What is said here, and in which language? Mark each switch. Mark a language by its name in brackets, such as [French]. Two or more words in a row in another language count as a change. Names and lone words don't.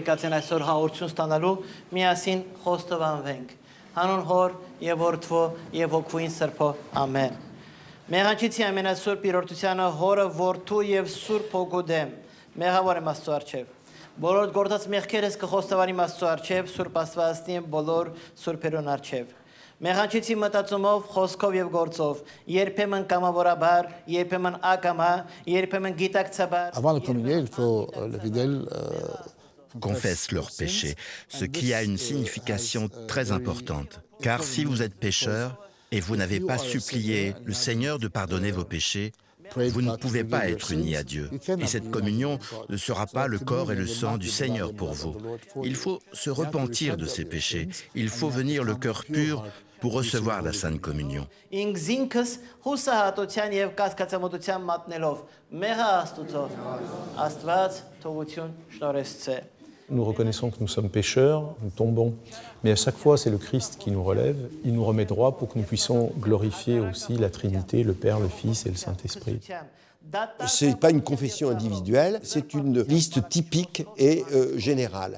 [Armenian] եկած են այսօր հաղորդություն ստանալու միասին խոստովանվենք հանուն հոր եւ որդվո եւ հոգվին սրբո ամեն Մեղանչիցի ամենասուրբ իրորդությանը հորը որդու եւ սուրբ հոգուդեմ մեղավոր եմ Աստծո առջև բոլոր գործած մեղքերս կխոստովանիմ Աստծո առջև սուրբ Աստվածին բոլոր սուրբերուն առջև Մեղանչեցի մտածումով, խոսքով եւ գործով, երբեմն կամավորաբար, երբեմն ակամա, երբեմն գիտակցաբար։ [French] Avant de communier, il faut le fidèle confessent leurs péchés, ce qui a une signification très importante. Car si vous êtes pécheur et vous n'avez pas supplié le Seigneur de pardonner vos péchés, vous ne pouvez pas être unis à Dieu. Et cette communion ne sera pas le corps et le sang du Seigneur pour vous. Il faut se repentir de ses péchés. Il faut venir le cœur pur pour recevoir la Sainte Communion. [Armenian] Ինքս ինքս հուսահատության եւ կասկածամտության մատնելով մեղա Աստուծո Աստված թողություն շնորհեցե։ [French] Nous reconnaissons que nous sommes pécheurs, nous tombons, mais à chaque fois c'est le Christ qui nous relève, il nous remet droit pour que nous puissions glorifier aussi la Trinité, le Père, le Fils et le Saint-Esprit. Ce n'est pas une confession individuelle, c'est une liste typique et générale.